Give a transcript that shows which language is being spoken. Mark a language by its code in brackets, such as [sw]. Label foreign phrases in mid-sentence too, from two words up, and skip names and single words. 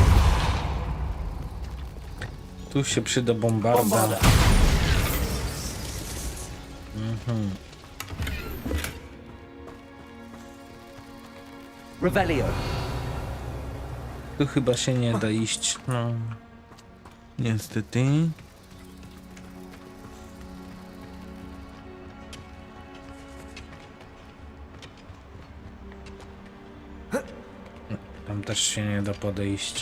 [pl] Tu się przyda bombarda. Bombarda. Revelio. Tu chyba się nie da iść, no. Niestety. Tam też się nie da podejść.